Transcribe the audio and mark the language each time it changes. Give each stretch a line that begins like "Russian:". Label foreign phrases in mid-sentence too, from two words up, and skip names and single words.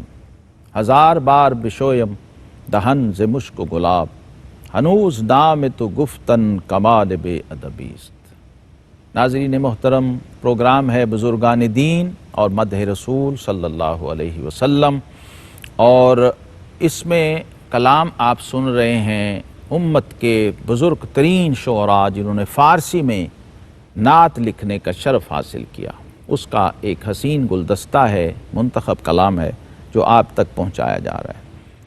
Persian: ہزار بار بشویم دہن ز مشک و گلاب، ہنوز نام تو گفتن کمال بے ادبیست۔
Urdu: ناظرین محترم، پروگرام ہے بزرگان دین اور مدح رسول
Arabic: صلی اللہ علیہ وسلم،
Urdu: اور اس میں کلام آپ سن رہے ہیں امت کے بزرگ ترین شعراء جنہوں نے فارسی میں نعت لکھنے کا شرف حاصل کیا، اس کا ایک حسین گلدستہ ہے، منتخب کلام ہے جو آپ تک پہنچایا جا رہا ہے۔